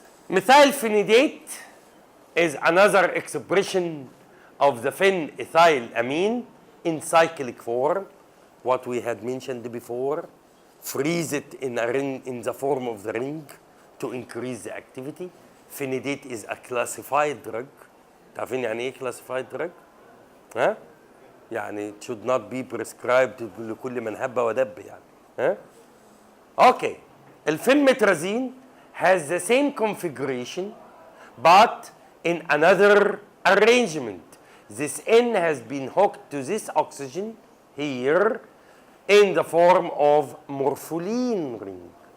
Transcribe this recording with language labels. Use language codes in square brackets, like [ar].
[en] Methylphenidate is another expression of the phenethylamine in cyclic form, what we had mentioned before. Freeze it in a ring in the form of the ring to increase the activity. Phenidate is a classified drug. [ar] تعرفين يعني ايه classified drug؟ ها؟ يعني [en] it should not be prescribed [ar] لكل من هب ودب يعني. ها؟ Okay. [en] الفينمترازين has the same configuration but in another arrangement. This N has been hooked to this oxygen here in the form of morpholine ring.